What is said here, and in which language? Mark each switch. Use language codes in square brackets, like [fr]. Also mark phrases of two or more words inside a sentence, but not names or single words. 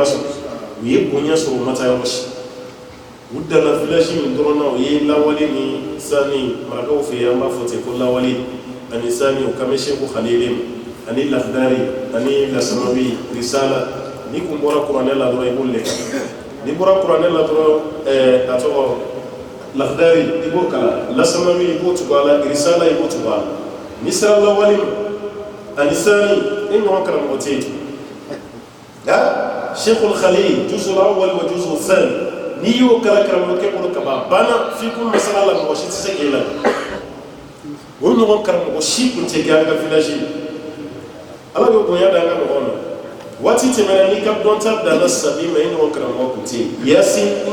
[bm] sɔrɔ u ye bonya sɔrɔ u ma taa yɔrɔ si u danna village min dɔrɔn na u ye lawale ni sani marakaw fɛ yen an b'a fɔ ten ko lawale ani sani o kan bɛ Seku Khalil ani Lakhdari ani Lasamawi Risala ni kun bɔra kuranɛ la dɔrɔn i b'o lɛ ni bɔra kuranɛ la dɔrɔn a tɔgɔ Lakhdari i b'o kalan Lasamawi i b'o tugu a la Risala i b'o tugu a la ni sera lawale ma ani sani e ɲɔgɔn karamɔgɔ tɛ yen Seku Khalil [ar] الجزء الأول والجزء الثاني [bm] n'i y'o kala karamɔgɔ kɛ bolo kaba banna f'i kun masala la mɔgɔ si tɛ se k'e la o ɲɔgɔn karamɔgɔ si kun tɛ kɛ an ka village ala bɛ bonya da an ka mɔgɔw ma waati tɛmɛna n'i ka dɔnta danna sabi ma i ɲɔgɔn karamɔgɔ kun tɛ yasi i